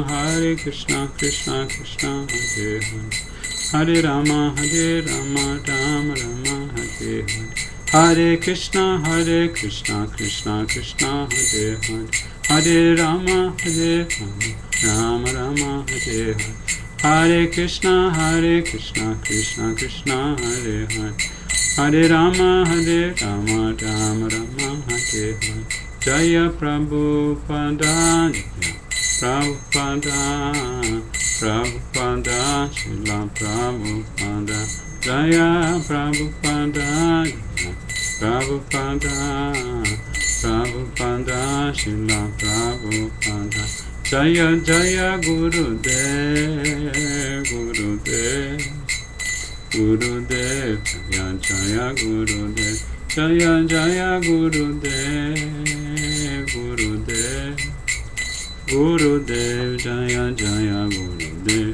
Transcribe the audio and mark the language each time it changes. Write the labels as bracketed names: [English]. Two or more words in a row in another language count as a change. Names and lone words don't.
[Sanskrit] Krishna Krishna, Hare Hare, Hare Rama, Rama Rama, Hare Hare, Hare Krishna, Krishna Krishna, Hare Hare, Hare Rama, Rama Rama, Hare Hare, Hare Krishna, Krishna Krishna, Hare Hare, Hare Rama, Rama Rama, Hare Hare. Jaya Prabhupada, Prabhupada, Srila Prabhupada, Jaya Prabhupada, Prabhupada, Srila Prabhupada, Jaya Jaya Gurudev, Gurudev, Jaya Jaya Gurudev, Jaya Jaya Gurudev, Gurudev, Jaya Jaya Gurudev.